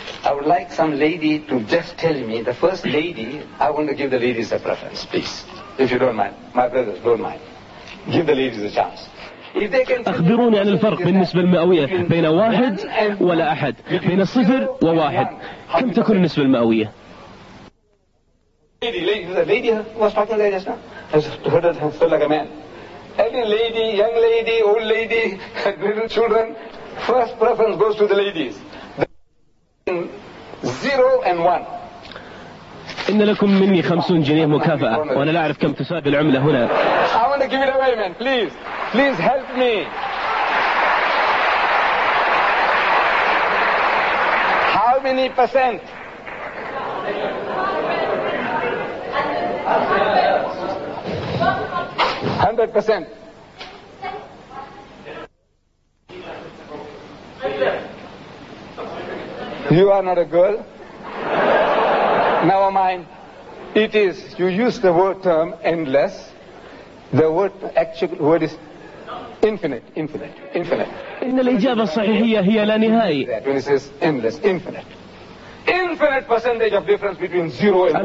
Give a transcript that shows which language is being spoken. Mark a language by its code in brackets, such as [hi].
[en] I would like some lady to just tell me, the first lady, I want to give the ladies a preference, please. If you don't mind, my brothers, don't mind. Give the ladies a chance. If they can. [ar] أخبروني عن الفرق بالنسبة المئوية بين واحد ولا أحد، بين صفر وواحد. كم تكون النسبة المئوية؟ [en] Lady, lady was talking like this now. I just heard it and felt like a man. Any lady, young lady, old lady, little children, first preference goes to the ladies. Zero and one. [ar] إن لكم مني 50 جنيه مكافأة وأنا لا أعرف كم تساوي العملة هنا. [en] I want to give it away, man. Please help me. How many percent? Hundred percent. You are not a girl. Never mind. It is, you use the word term endless, the word, actual word is infinite. [ar] إن الإجابة الصحيحية هي لا نهائي. [en] When it says endless, infinite percentage of difference between zero and one.